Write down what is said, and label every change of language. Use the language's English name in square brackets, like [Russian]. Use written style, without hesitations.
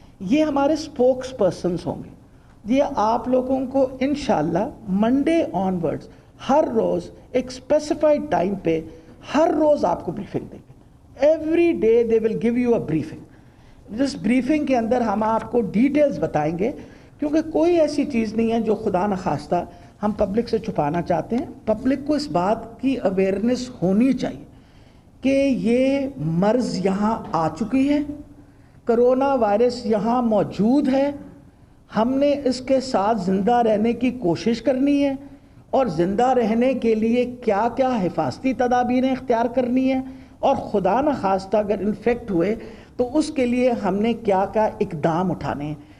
[Urdu] یہ ہمارے spokes persons ہوں گے. یہ آپ لوگوں کو انشاءاللہ منڈے آنورڈز ہر روز ایک اسپیسیفائڈ ٹائم پہ ہر روز آپ کو بریفنگ دیں گے. [English] Every day they will give you a briefing. [Urdu] جس بریفنگ کے اندر ہم آپ کو ڈیٹیلز بتائیں گے, کیونکہ کوئی ایسی چیز نہیں ہے جو خدا نخواستہ ہم پبلک سے چھپانا چاہتے ہیں. پبلک کو اس بات کی اویئرنیس ہونی چاہیے کہ یہ مرض یہاں آ چکی ہے, کرونا وائرس یہاں موجود ہے, ہم نے اس کے ساتھ زندہ رہنے کی کوشش کرنی ہے, اور زندہ رہنے کے لیے کیا کیا حفاظتی تدابیریں اختیار کرنی ہیں, اور خدا نخواستہ اگر انفیکٹ ہوئے تو اس کے لیے ہم نے کیا کیا اقدام اٹھانے ہیں.